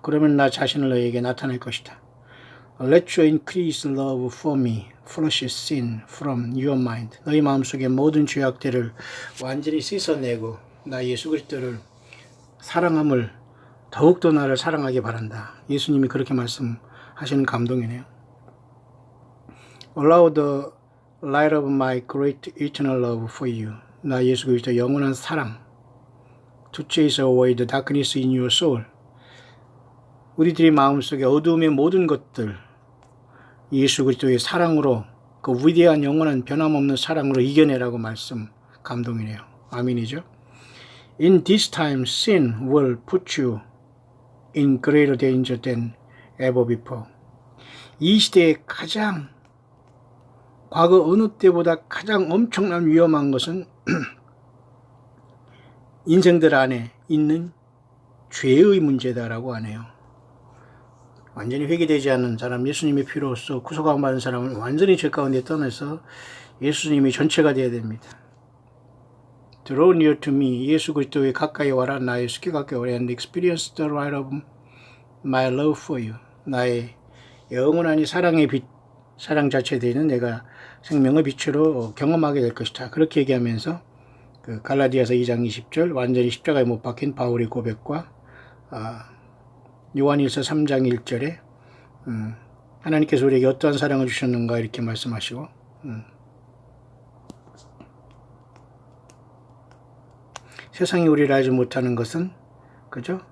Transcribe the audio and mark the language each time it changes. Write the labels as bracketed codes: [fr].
[ko] 그러면 나 자신을 너에게 나타낼 것이다. [en] Let your increased love for me flush sin from your mind. [ko] 너희 마음속에 모든 죄악들을 완전히 씻어내고 나 예수 그리스도를 사랑함을 더욱더 나를 사랑하게 바란다. 예수님이 그렇게 말씀하시는 감동이네요. [en] Allow the light of my great eternal love for you. [ko] 나 예수 그리스도 영원한 사랑 [en] to chase away the darkness in your soul. [ko] 우리들의 마음속에 어두움의 모든 것들 예수 그리스도의 사랑으로 그 위대한 영원한 변함없는 사랑으로 이겨내라고 말씀 감동이네요. 아멘이죠. [en] In this time sin will put you in greater danger than ever before. [ko] 이 시대에 가장 과거 어느 때보다 가장 엄청난 위험한 것은 인생들 안에 있는 죄의 문제다라고 하네요. 완전히 회개되지 않는 사람, 예수님의 피로써 구속함 받은 사람은 완전히 죄 가운데 떠나서 예수님이 전체가 되어야 됩니다. [en] Draw near to me. [ko] 예수 그리스도에 가까이 와라. 나 예수께 가까이 와라. [en] And experience the light of my love for you. [ko] 나의 영원한 이 사랑의 빛, 사랑 자체에 대해는 내가 생명의 빛으로 경험하게 될 것이다. 그렇게 얘기하면서 그 갈라디아서 2장 20절 완전히 십자가에 못 박힌 바울의 고백과 요한일서 3장 1절에 하나님께서 우리에게 어떠한 사랑을 주셨는가 이렇게 말씀하시고 세상이 우리를 알지 못하는 것은 그죠?